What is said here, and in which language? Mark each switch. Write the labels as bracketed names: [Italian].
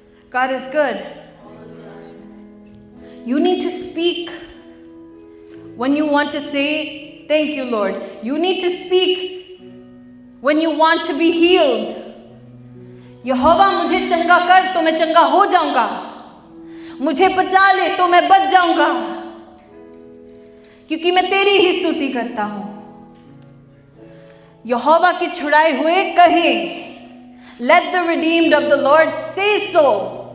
[English] God is good. You need to speak when you want to say, thank you, Lord. You need to speak when you want to be healed. [Hindi] यहोवा मुझे चंगा कर तो मैं चंगा हो जाऊंगा, मुझे बचा ले तो मैं बच जाऊंगा, क्योंकि मैं तेरी ही स्तुति करता हूं। यहोवा के छुड़ाए हुए कहें, [English] let the redeemed of the Lord say so.